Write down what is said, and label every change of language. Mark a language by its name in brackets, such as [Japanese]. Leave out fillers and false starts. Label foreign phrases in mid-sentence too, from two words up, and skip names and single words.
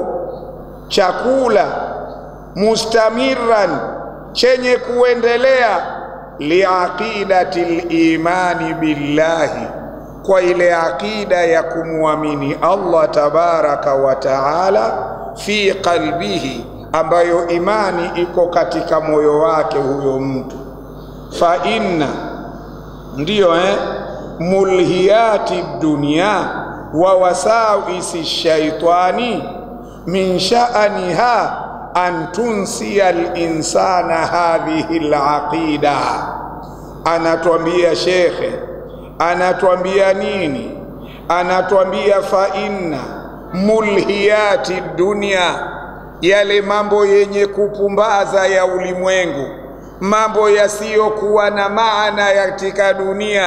[Swahili] Chakula mustamirran, chenye kuendelea, [Arabic] لعقيدة الإيمان بالله, [Swahili] kwa ile akida ya kumwamini Allah [Arabic] تبارك وتعالى, في قلبه, [Swahili] ambayo imani iko katika moyo wake huyo mtu. [Arabic] فإن ndiyo ملهيات الدنيا ووساوس الشيطان من شأنها أن تنسي الإنسان هذه العقيدة. [Swahili] Anatuambia shekhe, anatuambia nini? Anatuambia [Arabic] فإن ملهيات الدنيا, [Swahili] yale mambo yenye kupumbaza ya ulimwengu, mambo yasiyokuwa na maana katika dunia.